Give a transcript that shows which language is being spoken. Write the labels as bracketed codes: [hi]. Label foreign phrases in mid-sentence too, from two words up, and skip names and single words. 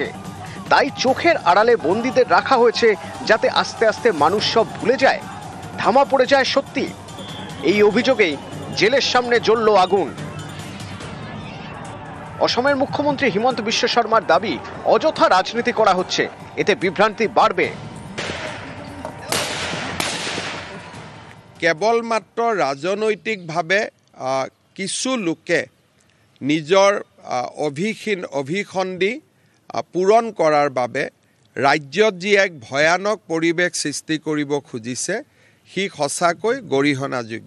[bn] তাই চোখের আড়ালে বন্দীদের রাখা হয়েছে, যাতে আস্তে আস্তে মানুষ সব ভুলে যায়, ধামা পড়ে যায় সত্যি। এই অভিযোগেই জেলের সামনে জ্বলল আগুন। অসমের মুখ্যমন্ত্রী হিমন্ত বিশ্ব শর্মার দাবি, অযথা রাজনীতি করা হচ্ছে, এতে বিভ্রান্তি বাড়বে। [as] কেৱলমাত্ৰ ৰাজনৈতিকভাৱে কিছু লোকে নিজৰ অভিসন্ধি পূৰণ কৰাৰ বাবে ৰাজ্যত যি এক ভয়ানক পৰিৱেশ সৃষ্টি কৰিব খুজিছে, সি সঁচাকৈ গৰিহণাযোগ্য।